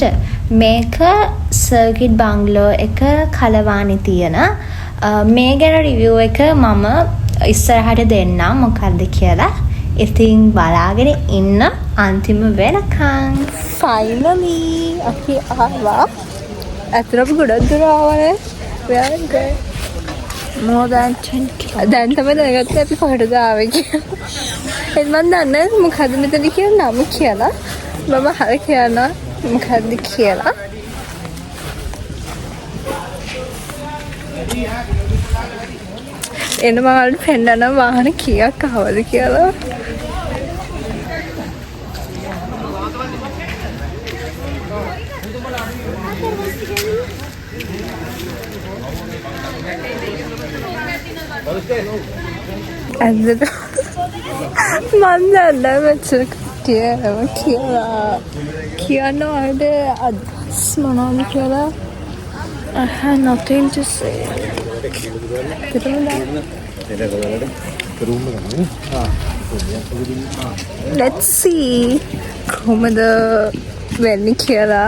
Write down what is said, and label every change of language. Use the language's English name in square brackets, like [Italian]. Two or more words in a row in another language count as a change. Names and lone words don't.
[Sinhala] මේක [English] circuit bungalow [Sinhala] එක කලවානි තියෙන. මේ ගැන රිවිව් එක මම ඉස්සරහට දෙන්නම් මොකක්ද කියලා. ඉතින් බලාගෙන ඉන්න අන්තිම වෙනකන්. ෆයිනලි අපි ආවා. ඇත්තටම ගොඩක් දුර ආවනේ. [English] very good. more than 10 km. [Sinhala] දැන් තමයි දැනගත්තේ අපි කොහෙටද ආවේ කියලා. එත් මන් දන්නේ මොකද්ද මෙතන කියන නම කියලා. මම හර කියනවා මොකද්ද කියලා. එන්න මම වලට පෙන්නන වාහන කීයක් ආවද කියලා. ඇත්තට මන් දන්නේ මෙච්චර කට්ටියම කියලා කියන්න වලට අදහස් මොනවද කියලා. [English] I have nothing to say. Let's see [Sinhala] කොහොමද වෙන්නේ කියලා.